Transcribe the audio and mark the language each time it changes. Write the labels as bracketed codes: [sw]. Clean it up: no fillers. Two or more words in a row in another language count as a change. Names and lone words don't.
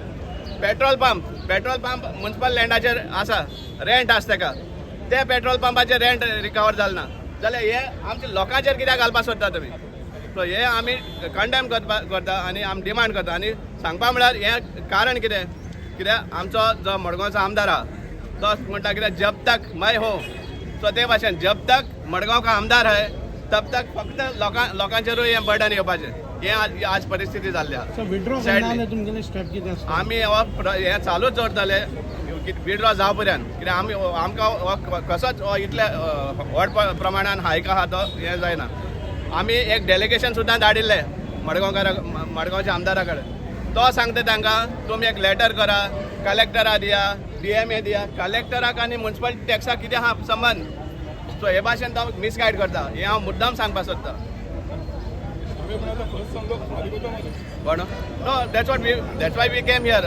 [en] petrol pump [kok] म्युन्सिपल लँडाचेर आसा रेंट आसा ताका ते पेट्रोल पंपाचेर [en] rent recover [kok] जालना जाल्यार हे आमच्या लोकांचेर कित्याक घालपाक सोदता तुमी. सो हे आमी कंडेम करता आनी आमी डिमांड करता आनी सांगपा म्हळ्यार हें कारण कित्याक आमचो जो मडगांवचो आमदार आहा तो म्हणटा कितें [hi] जब तक मैं हो. [kok] सो ते भाशेन [hi] जब तक मडगांव का आमदार है तब तक [kok] फक्त लोकांचेरूय हें बर्डन येवपाचें हें आज परिस्थिती जाल्ली आहा. आमी हें चालूच दवरतले विड्रॉ जावं पर्यंत कित्याक आमी आमकां कसोच इतले व्हड प्रमाणान हायक आहा तो हें जायना. आमी एक डेलिगेशन सुद्दां धाडिल्लें मडगांवच्या आमदारा कडेन. तो सांगता तांकां तुमी एक लेटर करा कलेक्टरा दिया DMA दिया. कलेक्टराक आनी म्युन्सिपालिटी टॅक्साक कितें आहा संबंद. सो हे भाशेन तो मिसगायड करता हें हांव मुद्दाम सांगपाक सोदतां. [en] कोण know that's why we came here.